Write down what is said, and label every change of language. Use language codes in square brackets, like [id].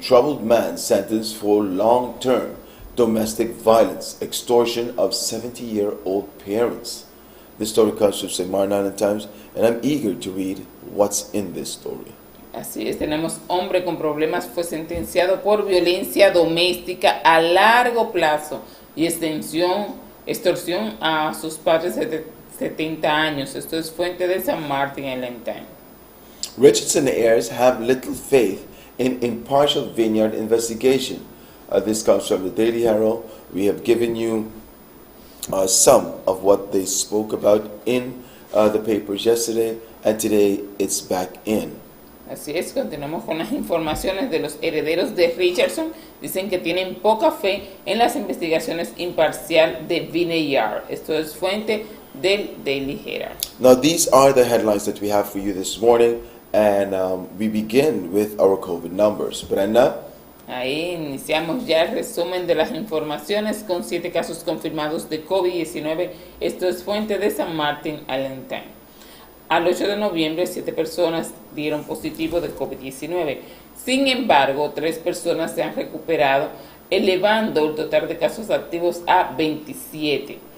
[en] Troubled man sentenced for long-term domestic violence, extortion of 70-year-old parents. This story comes from St. Martin Island Times, and I'm eager to read what's in this story. [es] Así es, tenemos hombre con problemas, fue sentenciado por violencia doméstica a largo plazo y extorsión a sus padres de 70 años. Esto es fuente de St. Martin Island Times. [en] Richardson heirs have little faith in impartial vineyard investigation. This comes from the Daily Herald. We have given you some of what they spoke about in the papers yesterday, and today it's back in. [es] Así es, continuamos con las informaciones de los herederos de Richardson. Dicen que tienen poca fe en las investigaciones imparcial de Vineyard. Esto es fuente del Daily Herald. [en] Now, these are the headlines that we have for you this morning, and we begin with our COVID numbers. Brenda? [es] Ahí iniciamos ya el resumen de las informaciones con 7 casos confirmados de COVID-19. Esto es fuente de St. Martin Island Times. Al 8 de noviembre, 7 personas dieron positivo de COVID-19. Sin embargo, 3 personas se han recuperado, elevando el total de casos activos a 27.